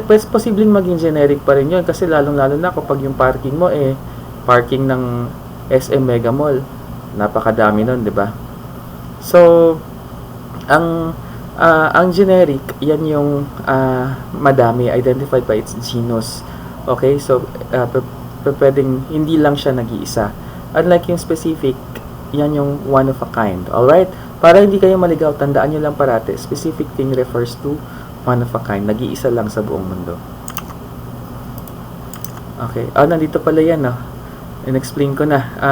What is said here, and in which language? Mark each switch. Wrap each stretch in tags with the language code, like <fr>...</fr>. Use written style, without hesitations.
<tl>Posibleng maging generic pa rin yun kasi lalong-lalo na kapag yung parking mo parking ng SM Mega Mall. Napakadami nun, 'di ba? So, ang generic, yan yung madami,</tl> <en>identified by its genus.</en> <tl>Okay? So, pwedeng hindi lang siya nag-iisa.</tl> <en>Unlike yung specific,</en> <tl>yan yung</tl> <en>one of a kind.</en> <tl>Alright? Para hindi kayo maligaw, tandaan nyo lang parati,</tl> <en>specific thing refers to one of a kind.</en> <tl>Nag-iisa lang sa buong mundo. Okay. Nandito pala yan, no? In-explain ko na.</tl>